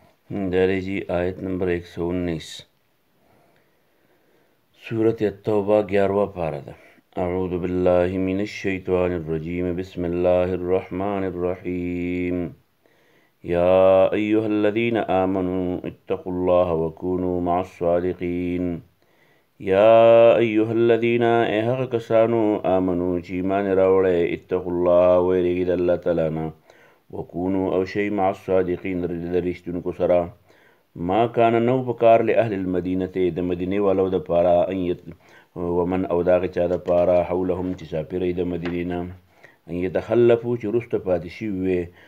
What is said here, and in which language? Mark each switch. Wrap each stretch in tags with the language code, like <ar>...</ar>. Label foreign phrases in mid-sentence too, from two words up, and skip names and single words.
<ur>درجی آیت نمبر 119 سورة التوبہ 11واں پارہ</ur> <ar>ده اعوذ باللہ من الشیطان الرجیم بسم اللہ الرحمن الرحیم یا ایہا الذین آمنوا اتقوا اللہ وکونوا مع الصادقین یا ایہا الذین</ar> <ps>اے هغه کسانو آمنو چې ایمان راوړی</ps> <ar>اتقوا الله</ar> <ps>ویریږئ د الله تعالی نه وکونو او شی</ps> <ar>مع الصادقین</ar> <ps>د رښتونکو سره</ps> <ar>ما کان</ar> <ps>نو پکار</ps> <ar>لاهل المدینه</ar> <ps>د مدینې والو د پاره ومن او د هغه چا د پاره حولهم چې چاپیری د مدینې نه</ps> <ar>ان یتخلفو</ar> <ps>چې وروسته پاتې شوي وي</ps>